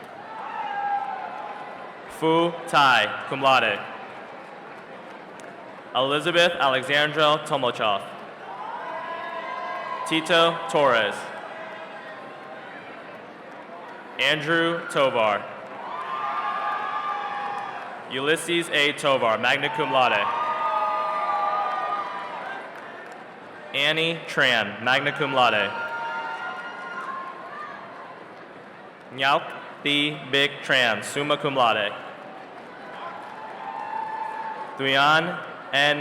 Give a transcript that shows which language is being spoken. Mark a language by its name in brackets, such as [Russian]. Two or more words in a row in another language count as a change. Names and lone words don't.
[English] Fu Tai, [Latin] cum laude. [English] Elizabeth Alexandra Tomochov. Tito Torres. Andrew Tovar. Ulysses A. Tovar, [Latin] magna cum laude. [English] Annie Tran, [Latin] magna cum laude. [English] Nyauk Thi Big Tran, [Latin] summa cum laude. [English] Thuyan N.